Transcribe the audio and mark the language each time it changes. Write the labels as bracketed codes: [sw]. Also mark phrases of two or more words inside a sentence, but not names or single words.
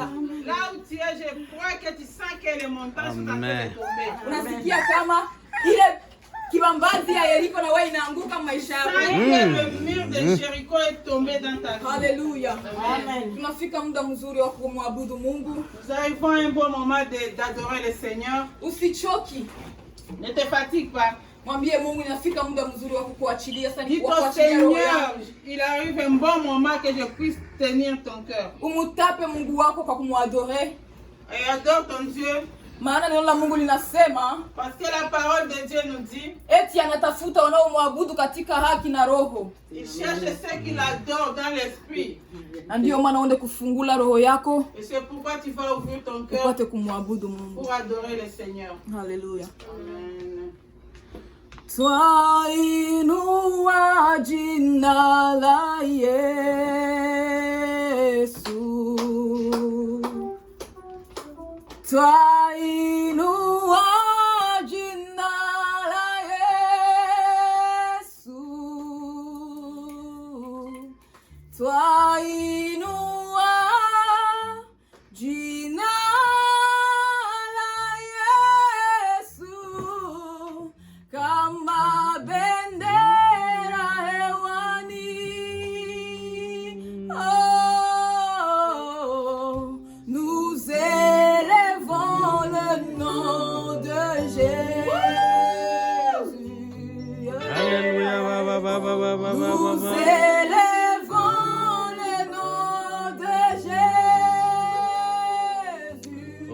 [fr] Là où tu es, je crois que tu sens que les montagnes sont en train de tomber. [sw] Unasikia kama ile kibambazi ya Yeriko na wewe inaanguka maisha yako. [fr] Le mur de Jéricho est tombé dans ta vie. [sw] Haleluya. Amen. Tunafika muda mzuri wa kumwabudu Mungu. [fr] Nous arrivons à un bon moment d'adorer le Seigneur. [sw] Usichoki. [fr] Ne te fatigue pas. [sw] Mwambie Mungu inafika muda mzuri wa kukuachilia sasa. [fr] Dis au Seigneur, il arrive un bon moment que je puisse tenir ton cœur. [sw] Umutape Mungu wako kwa kumwadorer. [fr] Et adore ton Dieu. [sw] Maana neno la Mungu linasema, [fr] parce que la parole de Dieu nous dit, [sw] eti anatafuta wanaomwabudu katika haki na roho. [fr] Il cherche ceux qui l'adorent dans l'esprit. [sw] Na ndio maana uende kufungula roho yako. [fr] Et c'est pourquoi tu vas ouvrir ton cœur [sw] upate kumwabudu Mungu. [fr] Pour adorer le Seigneur. [sw] Haleluya. Amen. Twainua jina la Yesu. Twainua jina la Yesu. Twainua jina la Yesu kama bendera hewani. [fr] Oh, nous élevons le nom de Jésus. Alléluia. Nous élevons le nom de Jésus.